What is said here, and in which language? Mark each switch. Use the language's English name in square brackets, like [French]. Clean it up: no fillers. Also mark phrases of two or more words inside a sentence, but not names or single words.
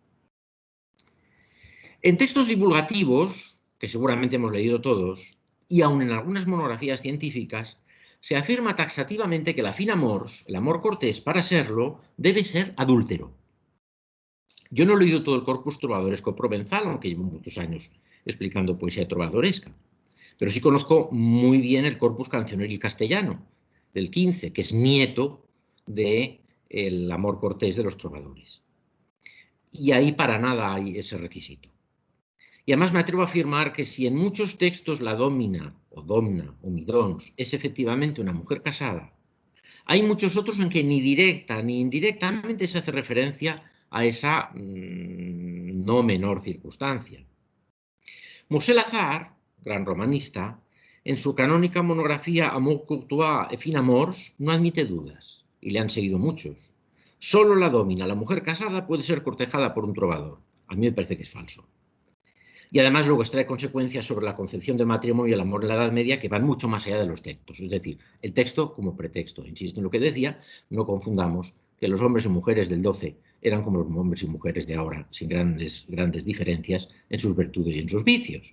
[Spanish] En textos divulgativos, que seguramente hemos leído todos, y aun en algunas monografías científicas, se afirma taxativamente que la [Occitan] fin amors, [Spanish] el amor cortés, para serlo, debe ser adúltero. Yo no he leído todo el corpus trovadoresco provenzal, aunque llevo muchos años explicando poesía trovadoresca, pero sí conozco muy bien el corpus cancioneril castellano, del XV, que es nieto del amor cortés de los trovadores. Y ahí para nada hay ese requisito. Y además me atrevo a afirmar que si en muchos textos la domina, o domna, o midons, es efectivamente una mujer casada, hay muchos otros en que ni directa ni indirectamente se hace referencia a esa no menor circunstancia. Moshe Lazar, gran romanista, en su canónica monografía Amour courtois et fin amors, no admite dudas, y le han seguido muchos. Solo la domina, la mujer casada, puede ser cortejada por un trovador. A mí me parece que es falso. Y además luego extrae consecuencias sobre la concepción del matrimonio y el amor en la Edad Media que van mucho más allá de los textos. Es decir, el texto como pretexto. Insisto en lo que decía, no confundamos que los hombres y mujeres del 12 eran como los hombres y mujeres de ahora, sin grandes diferencias en sus virtudes y en sus vicios.